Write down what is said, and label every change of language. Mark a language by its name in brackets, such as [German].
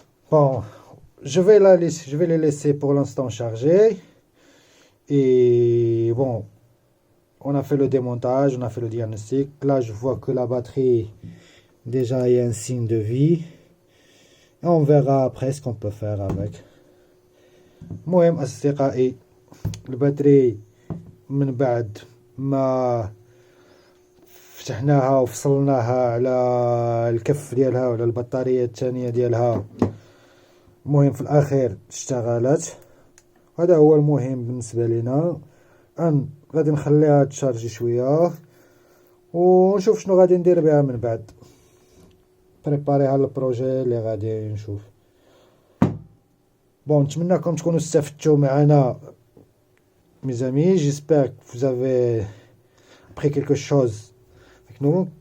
[French] Bon, je vais les laisser pour l'instant charger. Et bon, on a fait le démontage, on a fait le diagnostic. Là, je vois que la batterie, déjà, il y a un signe de vie. Et on verra après ce qu'on peut faire avec. [Arabic] المهم أصدقائي، الباتري من بعد ما فتحناها وفصلناها على الكف ديالها وعلى البطارية الثانية ديالها، المهم في الأخير اشتغلت. هذا هو المهم بالنسبة لنا. غادي نخليها تشارجي شوية ونشوف شنو غادي ندير بها من بعد. بريباريها للبروجي اللي غادي نشوف. Bon, نتمنىكم تكونوا استفدتوا معنا [French] mes amis. J'espère que vous avez appris quelque chose avec nous.